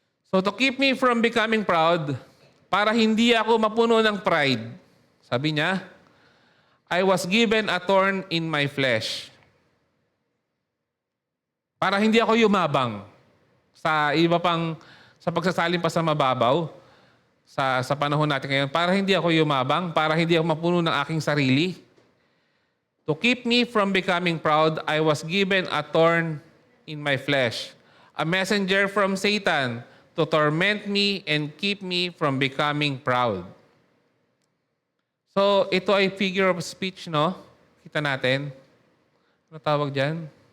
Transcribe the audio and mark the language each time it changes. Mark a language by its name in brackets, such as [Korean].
[English] So to keep me from becoming proud, [Filipino] para hindi ako mapuno ng pride, sabi niya, [English] I was given a thorn in my flesh. [Filipino] Para hindi ako yumabang sa pagsasalin pa sa mababaw sa panahon natin ngayon. Para hindi ako yumabang, para hindi ako mapuno ng aking sarili. [English] To keep me from becoming proud, I was given a thorn in my flesh, a messenger from Satan to torment me and keep me from becoming proud. [Filipino] So, ito ay figure of speech, no? Kita natin. Ano tawag dyan?